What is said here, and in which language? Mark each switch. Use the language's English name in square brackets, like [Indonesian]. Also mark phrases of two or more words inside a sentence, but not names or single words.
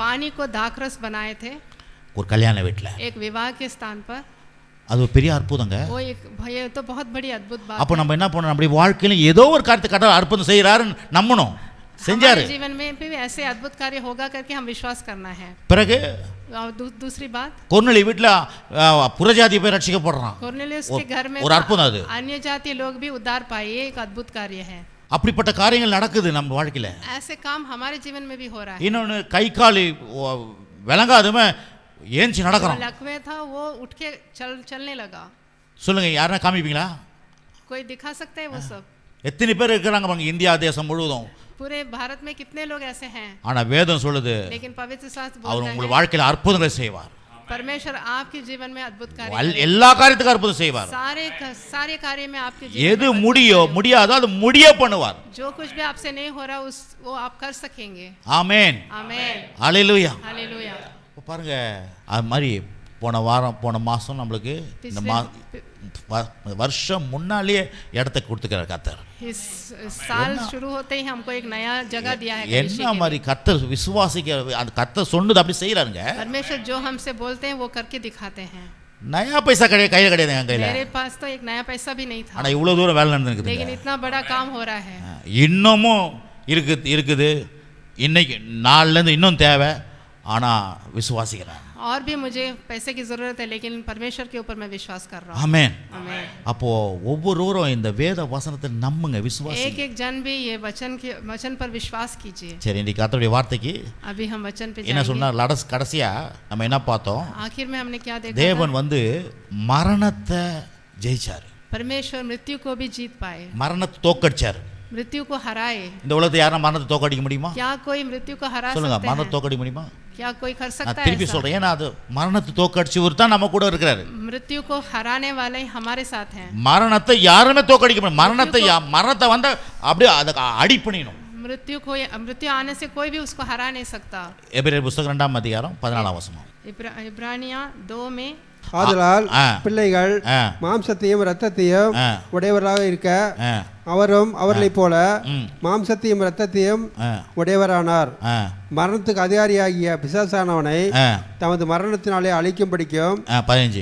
[Hindi] पानी को दाखरस बनाए थे [Tamil] ஒரு கல்யாண வீட்ல. [Hindi] एक विवाह के स्थान पर। [Tamil] அது ஒரு பெரிய அற்புதங்க. [Hindi] वो एक ये तो बहुत बड़ी अद्भुत बात। [Tamil] அப்ப நம்ம என்ன பண்ணணும், நம்முடைய வாழ்க்கையில ஏதோ ஒரு காரியத்தை கடவுள் அற்புதம் செய்யறாருன்னு நம்பணும். செஞ்சாரு. [Hindi] हमारे जीवन में भी ऐसे अद्भुत कार्य होगा करके हम विश्वास करना है। [Tamil] பிறகு [Hindi] दूसरी बात, [Tamil] கொர்நேலிய வீட்ல புறஜாதி போய் ரட்சிக்கப்படுறான். [Hindi] कोर्नेलियस के घर में [Tamil] ஒரு அற்புதம் அது. [Hindi] अन्य जाति लोग भी उद्धार पाए, एक अद्भुत कार्य है। [Tamil] அப்படிப்பட்ட காரியங்கள் நடக்குது நம்ம வாழ்க்கையில. [Hindi] ऐसे काम हमारे जीवन में भी हो रहा है। [Tamil] இன்னொன்னு கை கால் விளங்காதவ ஏஞ்சி நடக்கறான். [Hindi] लकवे था वो उठ के चलने लगा। [Tamil] சொல்லுங்க, யாரனா காமிப்பீங்களா? [Hindi] कोई दिखा सकता है वो सब? [Tamil] எத்தனை பேர் இருக்காங்க பாருங்க இந்தியா தேசம் முழுவதும். [Hindi] पूरे भारत में कितने लोग ऐसे हैं? [Tamil] ஆனா வேதம் சொல்லுது, [Hindi] लेकिन पवित्र शास्त्र [Tamil] அவர் [Hindi] बोलता [Tamil] உங்க [Hindi] है [Tamil] வாழ்க்கையில அற்புதங்களை செய்வார். [Hindi] परमेश्वर आपके जीवन में अद्भुत कार्य, [Tamil] எல்லா காரியத்துக்கும் அற்புதம் செய்வார். [Hindi] सारे कार्य में आपके [Tamil] எது முடியாதோ அது முடிய பண்ணுவார். [Hindi] जो कुछ भी आपसे नहीं हो रहा वो आप कर सकेंगे। [Tamil] ஆமென், [Hindi] आमेन, [Tamil] ஹalleluya, [Hindi] हालेलुया। [Tamil] பாருங்க, அது மாதிரி போன மாசம் நம்மளுக்கு இந்த வருஷம் முன்னாலேயே இடத்தை கொடுத்துக்கிறார் கர்த்தர். [Hindi] इस साल शुरू होते ही हमको एक नया जगह दिया है। [Tamil] என்ன மாதிரி கர்த்தர் விசுவாசிக்க அந்த கர்த்தர் சொன்னது அப்படி செய்யறாருங்க. [Hindi] परमेश्वर जो हमसे बोलते हैं वो करके दिखाते हैं. नया पैसा [Tamil] கையில் கிடையாது என் கையில். [Hindi] मेरे पास तो एक नया पैसा भी नहीं था, [Tamil] ஆனால் இவ்வளோ தூரம் வேலை நடந்துருக்குது. [Hindi] लेकिन इतना बड़ा काम हो रहा है. [Tamil] இன்னமும் இருக்குது இன்னைக்கு நாள்லேருந்து இன்னும் தேவை. ஆனால் விசுவாசிக்கிறேன். [Hindi] और भी मुझे पैसे की ज़रूरत है, लेकिन परमेश्वर के ऊपर मैं विश्वास कर रहा हूँ. [Tamil] ஆமென். [Hindi] आमीन. [Tamil] அப்போ ஒவ்வொருவரும் இந்த வேத வசனத்தை நம்புங்க, விசுவாசி. [Hindi] एक एक जन भी ये वचन पर विश्वास कीजिए. [Tamil] சரி, இன்னைக்கு கர்த்தருடைய வார்த்தைக்கு [Hindi] अभी हम वचन पे [Tamil] என்ன [Hindi] जाएंगे. [Tamil] சொன்னார்? கடைசியா நம்ம என்ன பார்த்தோம்? [Hindi] आखिर में हमने क्या देखा? [Tamil] தேவன் மரணத்தை ஜெயிச்சார். [Hindi] परमेश्वर मृत्यु को भी जीत पाए, [Tamil] மரணத்தை தோக்கடிச்சார். [Hindi] मृत्यु को हराए. [Tamil] இந்த உலகத்தை யாரும் மரணத்தை தோக்கடிக்க முடியுமா? [Hindi] क्या कोई मृत्यु को हरा [Tamil] சொல்லுங்க, [Hindi] सकते [Tamil] மரணத்தை [Hindi] हैं? [Tamil] தோக்கடிக்க முடியுமா? [Hindi] क्या कोई कर [Tamil] நான் [Hindi] सकता है [Tamil] திருப்பி [Hindi] ऐसा? [Tamil] சொல்றேன், ஏன்னா அது மரணத்தை தோக்கடிச்சவர் தான் நம்ம கூட இருக்கிறாரு. [Hindi] मृत्यु को हराने वाले हमारे साथ हैं. [Tamil] மரணத்தை யாருமே தோக்கடிக்க முடியும். மரணத்தை வந்து அப்படியே அதை அடி பண்ணிடணும். [Hindi] मृत्यु आने से कोई भी उसको हरा नहीं सकता. [Tamil] எபிரேயர் புத்தகம் 2 அதிகாரம் 14 வசனம். [Hindi] इब्रानिया 2 में [Tamil] ஆதலால் பிள்ளைகள் மாம்சத்தையும் இரத்தத்தையும் உடையவராக இருக்க அவரும் அவர்களைப் போல மாம்சத்தையும் இரத்தத்தையும் உடையவரானார். மரணத்துக்கு அதிகாரியாகிய பிசாசானவனை தமது மரணத்தினாலே அழிக்கும்படிக்கும் 15